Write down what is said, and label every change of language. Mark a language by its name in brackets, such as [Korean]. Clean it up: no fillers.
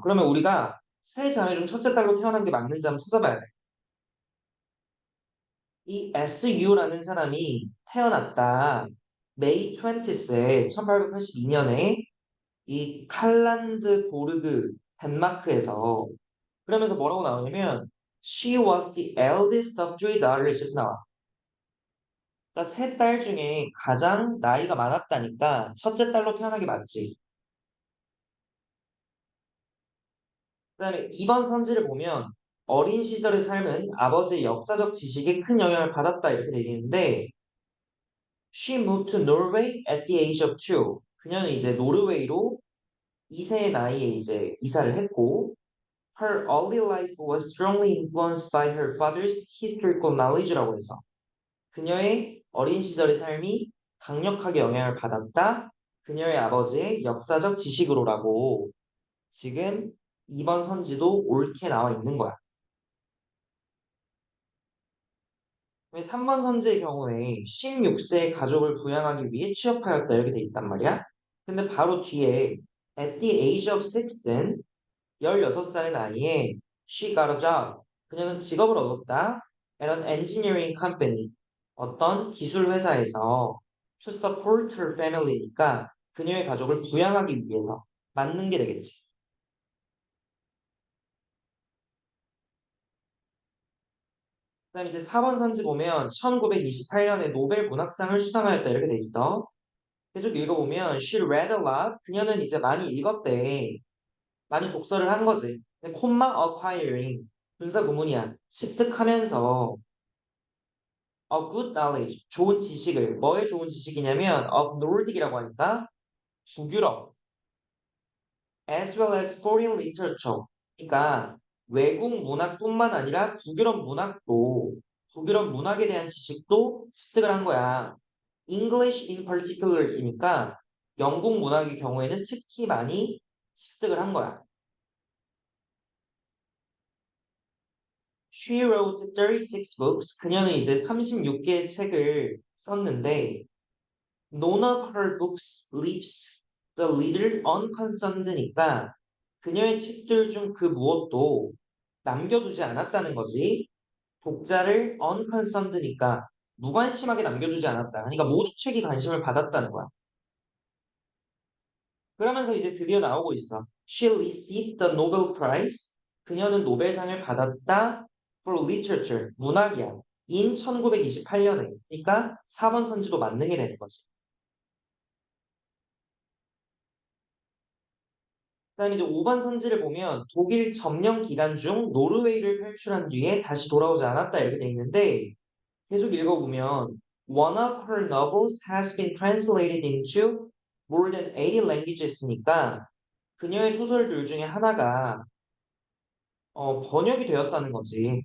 [Korean] 그러면 우리가 세 자매 중 첫째 딸로 태어난 게 맞는지 한번 찾아봐야 돼. 이 SU라는 사람이 태어났다. 메이 20세 1882년에 이 칼란드보르그 덴마크에서 그러면서 뭐라고 나오냐면 [English] She was the eldest of three daughters. [Korean] 이렇게 나와. 그러니까 세 딸 중에 가장 나이가 많았다니까 첫째 딸로 태어난 게 맞지. 그다음에 2번 선지를 보면 어린 시절의 삶은 아버지의 역사적 지식에 큰 영향을 받았다 이렇게 되어 있는데 [English] She moved to Norway at the age of two. [Korean] 그녀는 이제 노르웨이로 2세의 나이에 이제 이사를 했고 [English] Her early life was strongly influenced by her father's historical knowledge [Korean] 라고 해서 그녀의 어린 시절의 삶이 강력하게 영향을 받았다. 그녀의 아버지의 역사적 지식으로라고 지금 2번 선지도 옳게 나와 있는 거야. 3번 선지의 경우에 16세의 가족을 부양하기 위해 취업하였다 이렇게 돼 있단 말이야. 근데 바로 뒤에 [English] at the age of six은 [Korean] 16살의 나이에 [English] she got a job. [Korean] 그녀는 직업을 얻었다. [English] at an engineering company. [Korean] 어떤 기술 회사에서 [English] to support her family [Korean] 니까 그녀의 가족을 부양하기 위해서 맞는 게 되겠지. 그다음 이제 4번 선지 보면 1928년에 노벨 문학상을 수상하였다 이렇게 돼 있어. [English] 계속 읽어보면 she read a lot. [Korean] 그녀는 이제 많이 읽었대. 많이 독서를 한 거지. 근데 콤마 acquiring 분사 구문이야. [English] 습득하면서 a good knowledge [Korean] 좋은 지식을 뭐의 좋은 지식이냐면 [English] of Nordic이라고 하니까 [Korean] 북유럽 [English] as well as foreign literature. [Korean] 그러니까 외국 문학뿐만 아니라 북유럽 문학도 북유럽 문학에 대한 지식도 습득을 한 거야. [English] English in particular [Korean] 이니까 영국 문학의 경우에는 특히 많이 습득을 한 거야. [English] She wrote 36 books. [Korean] 그녀는 이제 36개의 책을 썼는데 [English] None of her books leaves the reader unconcerned [Korean] 니까 그녀의 책들 중 그 무엇도 남겨두지 않았다는 거지. 독자를 unconcerned니까 무관심하게 남겨두지 않았다. 그러니까 모든 책이 관심을 받았다는 거야. 그러면서 이제 드디어 나오고 있어. [English] She received the Nobel Prize. [Korean] 그녀는 노벨상을 받았다. [English] For literature. [Korean] 문학이야. [English] in 1928년에. [Korean] 그러니까 4번 선지도 맞는 게 되는 거지. 그다음에 이제 5번 선지를 보면 독일 점령 기간 중 노르웨이를 탈출한 뒤에 다시 돌아오지 않았다 이렇게 돼 있는데 계속 읽어보면 [English] One of her novels has been translated into more than 80 languages [Korean] 니까 그녀의 소설들 중에 하나가 번역이 되었다는 거지.